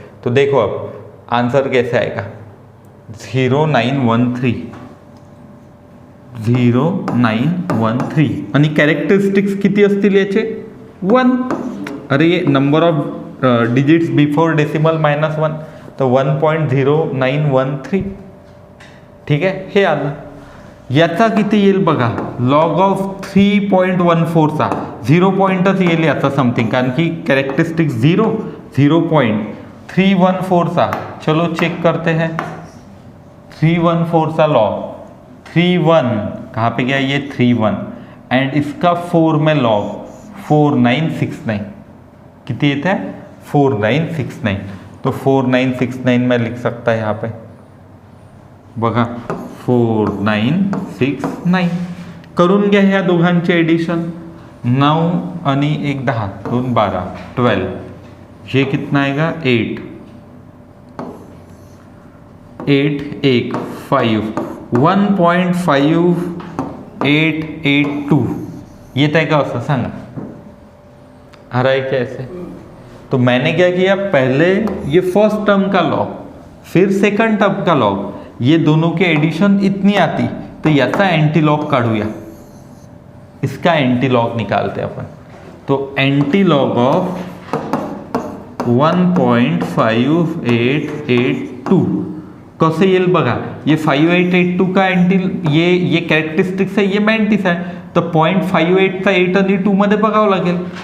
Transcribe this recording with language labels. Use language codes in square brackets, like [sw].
[hi] तो देखो अब आंसर कैसे आएगा, 0913 [mr] आणि कॅरेक्टरिस्टिक्स किती असतील याचे 1, [hi] अरे ये [en] number of digits before decimal [hi] -1, तो 1.0913, ठीक है, हे आलं। [mr] याचा किती येईल बघा, लॉग ऑफ 3.14चा 0 पॉईंटच येईल याचा समथिंग, कारण की कॅरेक्टरिस्टिक 0.314चा। [hi] चलो चेक करते हैं 314 लॉग 31 कहाँ पे गया ये 31 एंड इसका 4 में लॉग 4969 कितनी येता है 4969। तो 4969 में लिख सकता है यहाँ पे [mr] बघा 4969 करून घ्या ह्या दोघांचे एडिशन 9 आणि 1 10 2 12 12 ये कितना आएगा 8 8 1 5 1.5882 येत आहे का असं सांगा, [hi] आ रहा है क्या ऐसे? तो मैंने क्या किया, पहले ये फर्स्ट टर्म का लॉग फिर सेकंड टर्म का लॉग, ये दोनों के एडिशन इतनी आती, [mr] तो याचा एंटी लॉग काढूया, [hi] इसका एंटी लॉग निकालते अपन। [mr] तो एंटी लॉग ऑफ 1.5882 कसं येईल बघा, ये 5882 का एंटी ये कॅरेक्टरिस्टिक्स आहे, ये मॅन्टिस आहे, तर 0.58चा 8 आणि 2 मध्ये बघावं लागेल।